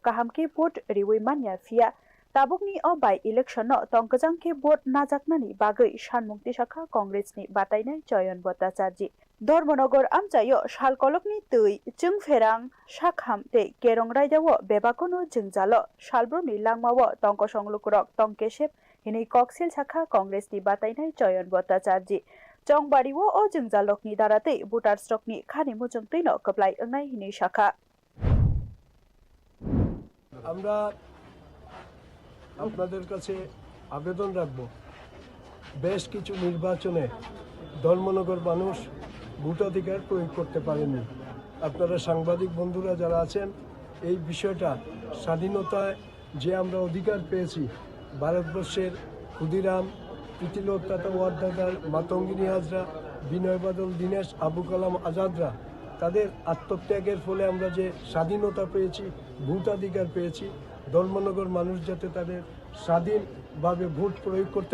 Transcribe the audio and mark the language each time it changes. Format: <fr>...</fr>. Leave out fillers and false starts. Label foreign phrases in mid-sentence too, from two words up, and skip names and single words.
<trp>kahamke vote riwi manya fia tabukni o</trp> <en>by election</en> <trp>no tongkajangke vote najaknani bagai sanmungti saka Congress ni batainai Choyon Bhattacharjee Dharmanagar amchayo salkolokni tui chungferang sakham te kerong raidawo bebakono jungjalo salbroni langmawo tongkosonglukurok tongkesep hini koksil sakha Congress ni batainai Choyon Bhattacharjee chongbariwo o jungjalokni darate voter stock ni khani mujungtino kaplai angai hini sakha</trp> <bn>আমরা আপনাদের কাছে আবেদন রাখব বেশ কিছু নির্বাচনে ধর্মনগর মানুষ ভোটাধিকার প্রয়োগ করতে পারেনি আপনারা সাংবাদিক বন্ধুরা যারা আছেন এই বিষয়টা স্বাধীনতায় যে আমরা অধিকার পেয়েছি ভারতবর্ষের ক্ষুদিরাম প্রীতিলতা ওয়াদ্দাদার মাতঙ্গিনী হাজরা বিনয় বাদল দীনেশ আবু কালাম আজাদরা তাদের আত্মত্যাগের ফলে আমরা যে স্বাধীনতা পেয়েছি ভোটাধিকার পেয়েছি ধর্মনগর মানুষ যাতে তাদের স্বাধীনভাবে ভোট প্রয়োগ করতে</bn>